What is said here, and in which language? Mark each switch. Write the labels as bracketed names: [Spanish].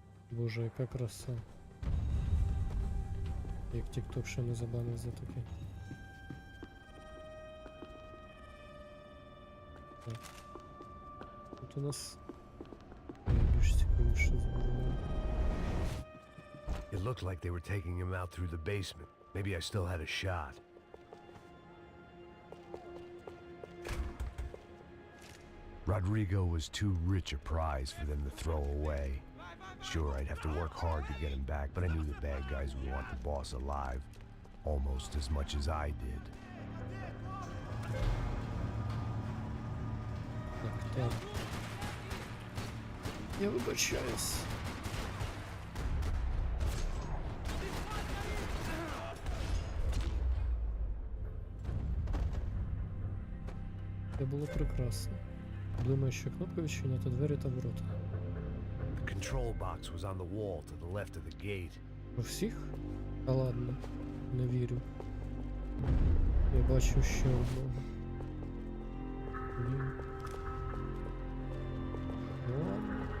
[Ukrainian] Боже, яка краса. Як TikTok ще не забанив за таке. Так. Тут у нас більш цікавіше зброя. [English] It looked like they were taking him out through the basement. Maybe I still had a shot. Rodrigo was too rich a prize for them to throw away. Sure, I'd have to work hard to get him back, but I knew the bad guys would want the boss alive almost as much as I did. [Ukrainian] Так. Я вибачаюсь. Це було прекрасно. Думаю, що кнопка відчиняти двері та ворота. [English] The control box was on the wall to the left of the gate. [Ukrainian] У всіх? Та ладно, не вірю. Я бачу ще одного. Ні. Ну ладно.